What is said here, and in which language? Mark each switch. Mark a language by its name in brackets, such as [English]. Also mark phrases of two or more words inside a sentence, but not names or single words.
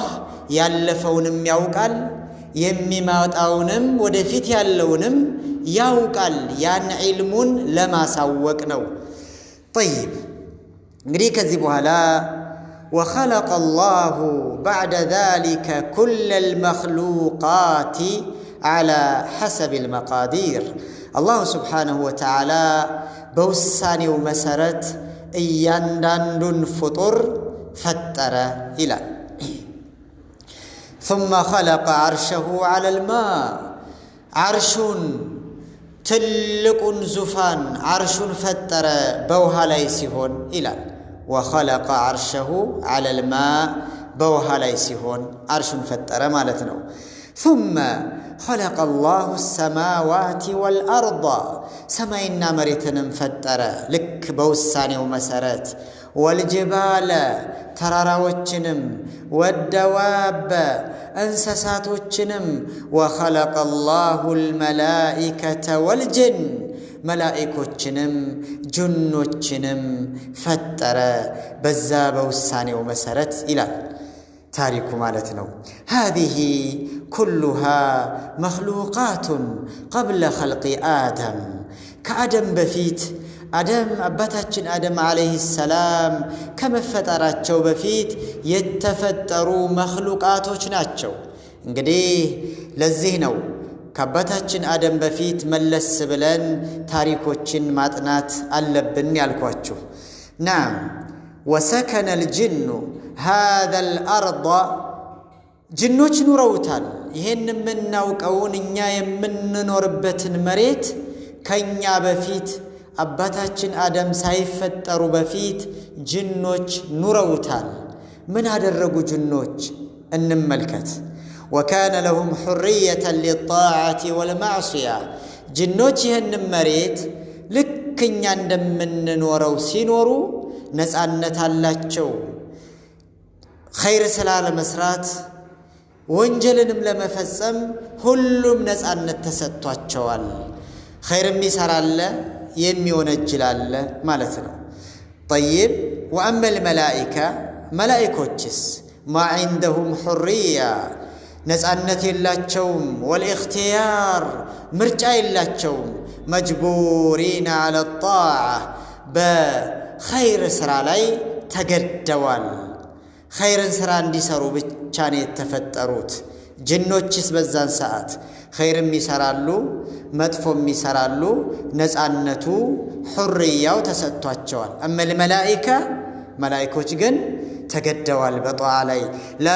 [Amharic] ያለፈውንም ያውቃል፣ የሚመጣውንም ወደፊት ያለውንም ያውቃል። ያን ዒልሙን ለማሳወቅ ነው። ጠይብ እንግዲህ ከዚህ በኋላ [Arabic] وخلق الله بعد ذلك كل المخلوقات على حسب المقادير الله سبحانه وتعالى [Amharic] በውሳኔው መሰረት እያንዳንዱን ፍጡር ፈጠረ ይላል። [Arabic] ثم خلق عرشه على الماء عرشون [Amharic] ትልቁን ዙፋን ዓርሹን ፈጠረ በውሃ ላይ ሲሆን ይላል። [Arabic] وخلق عرشه على الماء [Amharic] በውሃ ላይ ሲሆን ዓርሹን ፈጠረ ማለት ነው። [Arabic] ثم خلق الله السماوات والأرض [Amharic] ሰማይና መሬትንም ፈጠረ ልክ በውሳኔው መሰረት። ወልጅባለ ተራራዎችንም ወደዋበ እንስሳቶችንም [Arabic] وخلق الله الملائكة والجن [Amharic] መላኢኮችንም ጅኖችንም ፈጠረ በዛ በውሳኔው መሰረት ይላል ታሪኩ ማለት ነው። [Arabic] هذه كلها مخلوقات قبل خلق آدم [Amharic] ከአደም በፊት አደም አባታችን አደም [Arabic] عليه السلام [Amharic] ከመፈጠራቸው በፊት የተፈጠሩ መኽሉቃቶች ናቸው። እንግዲህ ለዚህ ነው ከአባታችን አደም በፊት መለስ ብለን ታሪኮችን ማጥናት አለብን ያልኳችሁ። [Arabic] نعم وسكن الجن هذا الارض [Amharic] ጅኖች ኑረውታል። ይሄን የምናውቀውን እኛ የምንኖርበትን መሬት ከኛ በፊት አባታችን አደም ሳይፈጠሩ በፊት ጅኖች ኑረውታል። ምን አደረጉ ጅኖች እንመልከት። [Arabic] وكان لهم حرية للطاعة والمعصية [Amharic] ጅኖች ይሄን መሬት ልክኛ እንደምንኖረው ሲኖሩ ነፃነት አላቸው። ኸይር ስላለ መስራት ወንጀልንም ለመፈጸም ሁሉም ነፃነት ተሰጥቷቸዋል። ኸይርም ይሰራል የሚወነጅላል ማለት ነው። [Arabic] طيب واما الملائكه [Amharic] ملائكوችስ [Arabic] ما عندهم حريه [Amharic] ነፃነት የላቸውም። والاختيار ምርጫ የላቸውም። [Arabic] مجبورين على الطاعه [Amharic] በኸይር ስራ ላይ ተገደዋል። ኸይርን ስራ እንዲሰሩ ብቻ ነው የተፈጠሩት። ጅኖችስ በዛን ሰዓት ኸይርም ይሰራሉ መጥፎም ይሰራሉ። ነፃነቱ ሁርያው ተሰጥቷቸዋል። [Arabic] أما الملائكة [Amharic] መላኢኮች ግን ተገደዋል በጧዓ ላይ። ላ